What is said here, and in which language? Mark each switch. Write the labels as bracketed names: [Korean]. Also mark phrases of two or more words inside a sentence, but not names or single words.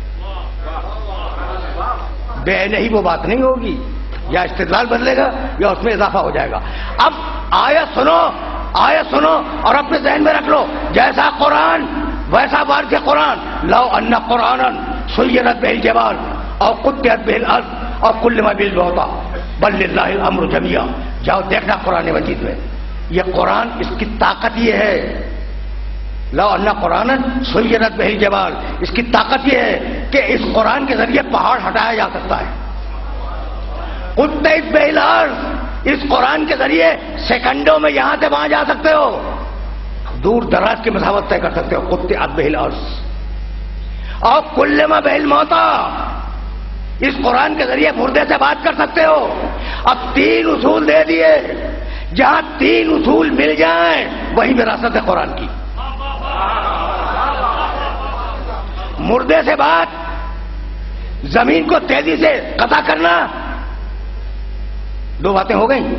[Urdu] بے نہیں وہ بات نہیں ہوگی، یا استدلال بدلے گا یا اس میں اضافہ ہو جائے گا. اب آیت سنو اور اپنے ذہن میں رکھ لو، جیسا قرآن ویسا وارث قرآن. [Arabic] لو ان قرآنا سیرت به الجبال او قطعت به الارض او کلم به الموتى بل للہ الامر جمیعا. [Urdu] جاؤ دیکھنا قرآن مجید میں یہ قرآن، اس کی طاقت یہ ہے. [Arabic] لو ان قرآنا سیرت به الجبال، [Urdu] اس کی طاقت یہ ہے کہ اس قرآن کے ذریعے پہاڑ ہٹایا جا سکتا ہے. [Arabic] قطعت به الارض، [Urdu] اس قرآن کے ذریعے سیکنڈوں میں یہاں سے وہاں جا سکتے ہو، دور دراز کی مسافت طے کر سکتے ہو. [Arabic] قطعت به الارض اور کلم به الموتى، [Urdu] اس قرآن کے ذریعے مردے سے بات کر سکتے ہو. اب 3 اصول دے دیے، جہاں 3 اصول مل جائیں وہی وراثت ہے قرآن کی. مردے سے بات، زمین کو تیزی سے قطع کرنا، 2 باتیں ہو گئیں.